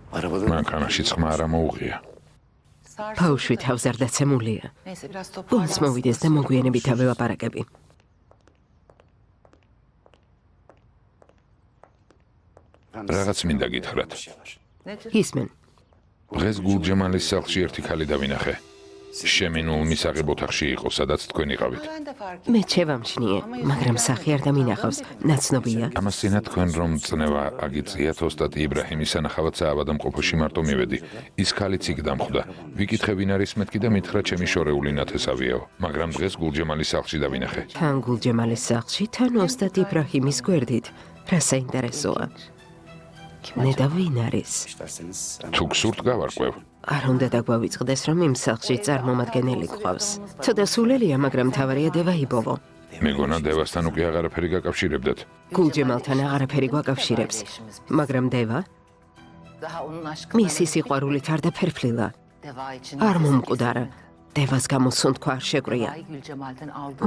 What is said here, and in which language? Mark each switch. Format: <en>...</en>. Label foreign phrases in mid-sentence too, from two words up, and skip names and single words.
<ka>მანქანაში წყმა არ მოუღია. ბავშვი თავს არ დაცემულია.</ka> <tr>Neyse biraz</tr> <ka>გულს</ka> <tr>toparlansın.</tr> <ka>მოვიდეს და მოგვიანებით ავეპარაკები. რაღაც მინდა გითხრათ.</ka> <tr>Nedir?</tr> <ka>ისმენ, დღეს გულჯემალის სახლში ერთი ქალი დავინახე. შემინულ მისაღებ ოთახში იყო, სადაც თქვენ იყავით.</ka> <tr>Ben de fark</tr> <ka>მე შევამჩნიე, მაგრამ სახი არ დამინახავს, ნაცნობია. ამას წინა თქვენ რომ წნევა აგიწიათ ოსტატი იბრაჰიმის სანახავად საავადმყოფოში მარტო მივედი. ის ქალიც იქ დამხვდა. ვიკითხე ვინ არის მეთქი და მითხრა ჩემი შორეული ნათესავიაო, მაგრამ დღეს გულჯემალის სახლში დავინახე. თან გულჯემალის სახლში, თან ოსტატ იბრაჰიმის გვერდით. რა საინტერესოა. ნედა ვინ არის? თუ გსურთ გავარკვევ. არ უნდა დაგვავიწყდეს, რომ იმ სახლში წარმომადგენელი გყავს. ცოტა სულელია, მაგრამ თავარია დევა იბოვო. მეგონა დევასთან უკვე აღარაფერი გაკავშირებდეთ. გულჯემალთან აღარაფერი გვაკავშირებს. მაგრამ დევა,</ka> <tr>daha onun aşkı.</tr> <ka>მისი სიყვარულით არ დაფერფლილა.</ka> <tr>Deva için.</tr> <ka>არ მომკვდარა. დევას გამოსუნთქვა არ შეგვია.</ka> <tr>Ay Gülcemal'den aldığı.</tr>